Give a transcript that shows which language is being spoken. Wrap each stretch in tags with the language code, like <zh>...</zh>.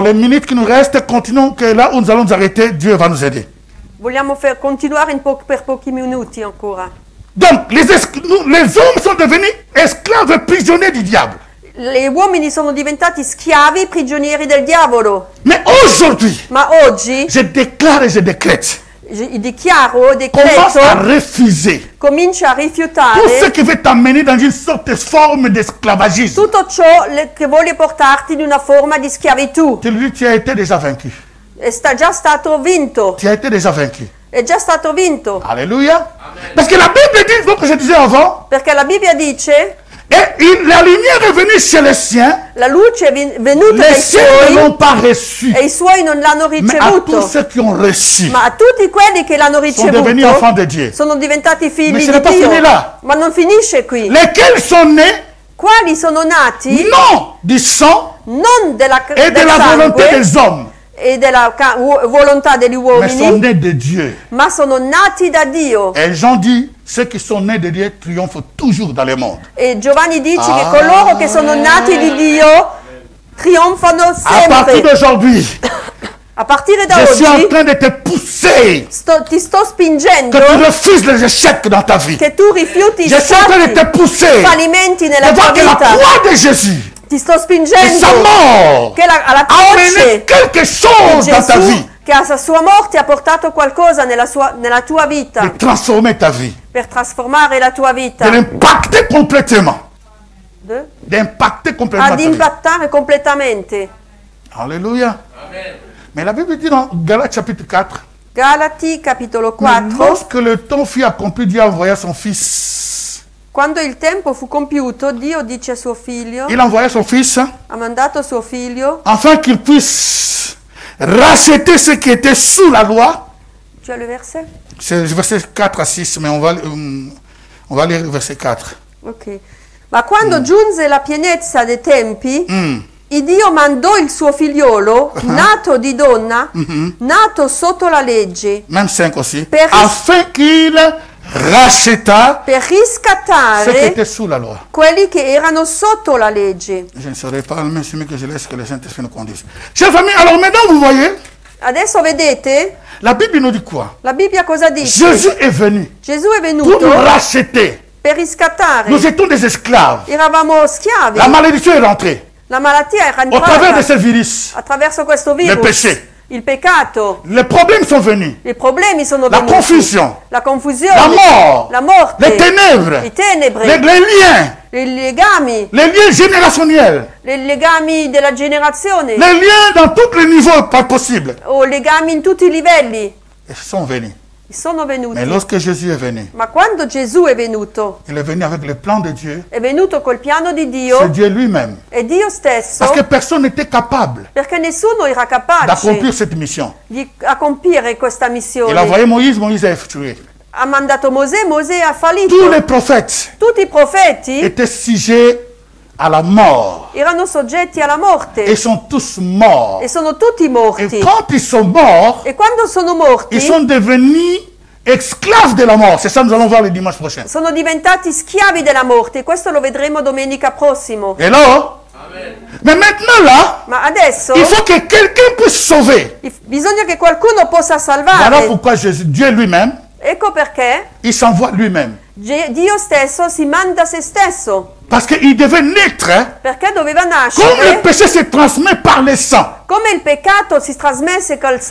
<fr>les minutes qui nous restent, continuons que là où nous allons nous arrêter, Dieu va nous aider.</fr> <it>Vogliamo continuare per pochi minuti ancora.</it> <fr>Donc, les hommes sont devenus esclaves et prisonniers du diable.</fr> <it>Gli uomini sono diventati schiavi, prigionieri del diavolo.</it> <fr>Mais aujourd'hui,</fr> <it>Ma oggi</it> <fr>je déclare et je décrète,</fr> <it>dichiaro,</it> <fr>commence à</fr> <it>decreto,</it> <fr>refuser</fr> <it>comincia a</it> <fr>tout ce</fr> <it>rifiutare</it> <fr>qui veut t'amener dans une sorte de forme d'esclavagisme.</fr> <it>tutto ciò che vuole portarti in una forma di schiavitù.</it> <fr>Tu lui dis, tu as été déjà vaincu.</fr> <it>Già stato vinto.</it> <fr>Tu as été déjà vaincu.</fr> <it>È già stato vinto.</it> <fr>Alléluia. Parce que la Bible dit, comme je disais avant,</fr> <it>Perché la Bibbia dice,</it> <fr>la lumière est venue chez les siens,</fr> <it>la luce è venuta</it> <fr>les</fr> <it>ai</it> <fr>siens ne</fr> <it>suoi</it> <fr>l'ont pas reçu.</fr> <it>e i suoi non l'hanno</it> <fr>Mais à tous</fr> <it>ricevuto.</it> <fr>ceux qui ont reçu,</fr> <it>Ma a tutti quelli che l'hanno</it> <fr>sont devenus enfants</fr> <it>ricevuto</it> <fr>de Dieu.</fr> <it>sono diventati figli</it> <fr>Mais ce</fr> <it>di</it> <fr>n'est pas</fr> <it>Dio.</it> <fr>fini là.</fr> <it>Ma non finisce qui.</it> <fr>Lesquels sont nés,</fr> <it>Quali sono nati</it> <fr>non du sang</fr> <it>non</it> <fr>et de</fr> <it>del</it> <fr>la volonté</fr> <it>sangue</it> <fr>des hommes,</fr> <it>e della volontà degli</it> <fr>mais sont</fr> <it>uomini,</it> <fr>nés de Dieu.</fr> <it>ma sono nati da Dio.</it> <fr>Et Jean dit, ceux qui sont nés de Dieu triomphent toujours dans le monde.</fr> <it>E Giovanni dice Ah. che coloro che sono nati di Dio trionfano</it> <fr>À partir</fr> <it>sempre.</it> <fr>d'aujourd'hui,</fr> <it>A partire da</it> <fr>je suis en</fr> <it>oggi</it> <fr>train de te pousser</fr> <it>ti sto spingendo</it> <fr>que tu refuses les échecs dans ta vie.</fr> <it>che tu rifiuti i</it> <fr>Je suis en train de te pousser</fr> <it>fallimenti nella</it> <fr>de</fr> <it>tua</it> <fr>voir que la</fr> <it>vita.</it> <fr>croix de Jésus</fr> <it>Ti sto</it> <fr>et sa</fr> <it>spingendo</it> <fr>mort</fr> <it>che alla</it> <fr>a amené quelque chose dans ta vie,</fr> <it>Gesù, che a sua morte ha portato qualcosa nella tua vita,</it> <fr>de transformer ta vie,</fr> <it>per trasformare la tua</it> <fr>de</fr> <it>vita,</it> <fr>l'impacter complètement. D'impacter complètement</fr> <it>ad</it> <fr>ta vie. impattare completamente. Alléluia. Mais la Bible dit dans Galates chapitre 4,</fr> <it>Galati capitolo</it> <fr>que</fr> <it>4,</it> <fr>lorsque le temps fut accompli, Dieu envoya son fils.</fr> <it>quando il tempo fu compiuto, Dio dice a suo figlio,</it> <fr>Il envoya son fils</fr> <it>ha mandato suo figlio,</it> <fr>afin qu'il puisse racheter ceux qui étaient sous la loi. tu as le verset? C'est le verset 4 à 6, mais on va lire le verset 4. Ok.</fr> <it>Ma quando giunse la pienezza dei tempi, Mm. il Dio mandò il suo figliolo, nato di donna, nato sotto la legge,</it> <fr>Même 5 aussi.</fr> <it>Per-</it> <fr>Afin qu'il racheta</fr> <it>per</it> <fr>ceux qui</fr> <it>riscattare</it> <fr>étaient sous la loi.</fr> <it>quelli che erano sotto la legge.</it> <fr>Je ne saurais pas, même celui que je laisse que le Saint-Esprit nous conduise. Chers amis, alors maintenant vous voyez,</fr> <it>Adesso vedete,</it> <fr>la Bible nous dit quoi?</fr> <it>la Bibbia cosa dice?</it> <fr>Jésus est venu</fr> <it>Gesù è</it> <fr>pour</fr> <it>venuto</it> <fr>nous racheter.</fr> <it>per riscattare.</it> <fr>Nous étions des esclaves.</fr> <it>Eravamo schiavi.</it> <fr>La malédiction est rentrée</fr> <it>La malattia era</it> <fr>au travers de</fr> <it>entrata</it> <fr>ce virus.</fr> <it>attraverso questo</it> <fr>Le</fr> <it>virus.</it> <fr>péché.</fr> <it>Il peccato.</it> <fr>Les problèmes sont venus.</fr> <it>I problemi sono</it> <fr>La</fr> <it>venuti.</it> <fr>confusion.</fr> <it>La confusione.</it> <fr>La mort.</fr> <it>La morte.</it> <fr>Les ténèbres.</fr> <it>Le tenebre.</it> <fr>Les liens.</fr> <it>I legami.</it> <fr>Les liens générationnels.</fr> <it>I legami della generazione.</it> <fr>Les liens dans tous les niveaux pas possibles.</fr> <it>O legami in tutti i livelli.</it> <fr>Ils sont venus.</fr> <it>Sono venuti.</it> <fr>Mais lorsque Jésus est venu,</fr> <it>Ma quando Gesù è venuto</it> <fr>il est venu avec le plan de Dieu.</fr> <it>è venuto col piano di</it> <fr>C'est</fr> <it>Dio,</it> <fr>Dieu lui-même.</fr> <it>è Dio stesso,</it> <fr>Parce que personne n'était capable</fr> <it>perché nessuno era capace</it> <fr>d'accomplir cette mission.</fr> <it>di compiere questa</it> <fr>Il a</fr> <it>missione.</it> <fr>envoyé Moïse, Moïse a effectué.</fr> <it>Ha mandato Mosè, Mosè ha</it> <fr>Tous</fr> <it>fallito.</it> <fr>les prophètes</fr> <it>Tutti i profeti</it> <fr>étaient sujets à la mort.</fr> <it>erano soggetti alla</it> <fr>Ils</fr> <it>morte</it> <fr>sont tous morts.</fr> <it>e sono tutti</it> <fr>Et</fr> <it>morti.</it> <fr>quand ils sont morts,</fr> <it>E quando sono morti</it> <fr>ils sont devenus esclaves de la mort. C'est ça que nous allons voir le dimanche prochain.</fr> <it>sono diventati schiavi della morte. Questo lo vedremo domenica prossimo.</it> <fr>Et là, mais maintenant là,</fr> <it>Ma adesso</it> <fr>il faut que quelqu'un puisse sauver.</fr> <it>bisogna che qualcuno possa</it> <fr>Voilà</fr> <it>salvare.</it> <fr>pourquoi Dieu lui-même,</fr> <it>Ecco perché</it> <fr>il s'envoie lui-même.</fr> <it>Dio stesso si manda se stesso,</it> <fr>Parce qu'il devait naître, hein,</fr> <it>perché doveva</it> <fr>comme le</fr> <it>nascere,</it> <fr>péché se transmet par le sang.</fr> <it>come il peccato si trasmesse col</it>